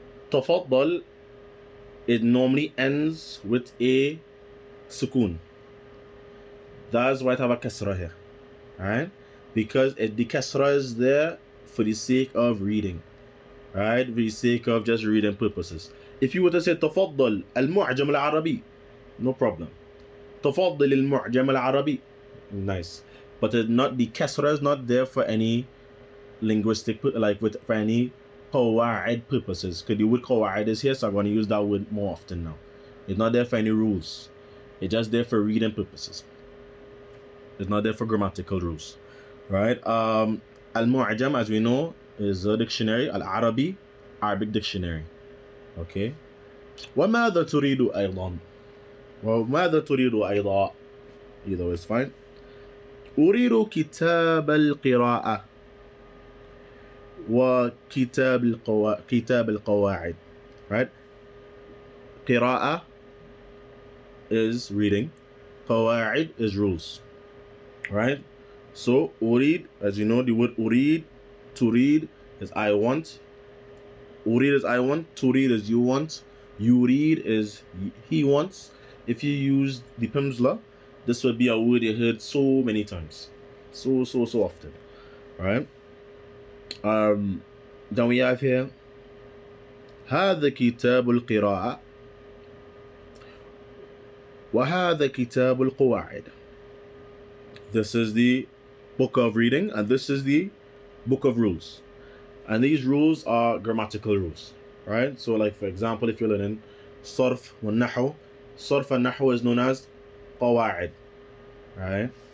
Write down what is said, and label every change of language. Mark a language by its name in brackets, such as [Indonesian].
[English] تفضل, it normally ends with a sukun. That's why I have a kasra here. Right? Because the kasra is there for the sake of reading. Right? For the sake of just reading purposes. If you were to say [Arabic] تفضل المعجم العربي, [English] no problem. [Arabic] تفضل المعجم العربي, [English] nice. But the kasra is not there for any linguistic, for any qawaid purposes. Because the word qawaid is here, so I'm going to use that word more often now. It's not there for any rules. It's just there for reading purposes. It's not there for grammatical rules. Right? Al-Mu'jam, as we know, is a dictionary. Al-Arabi, Arabic dictionary. Okay? [Arabic] وَمَاذَا تُرِيدُ أَيْضًا? وَمَاذَا تُرِيدُ أَيْضًا? [English] Either way is fine. [Arabic] أريد كتاب القراءة وكتاب القواعد. [English] Right? قراءة is reading. قواعد is rules. Right? So أريد, as you know, the word أريد, to read is I want. أريد is I want. To read is you want. You read is he wants. If you use the Pimsleur, this would be a word you heard so many times, so often. Right? Then we have here [Arabic] هذا كتاب القراءة وهذا كتاب القواعد. [English] This is the book of reading and this is the book of rules. And these rules are grammatical rules, right? So like for example, if you're learning صرف والنحو, صرف and نحو is known as قواعد, right?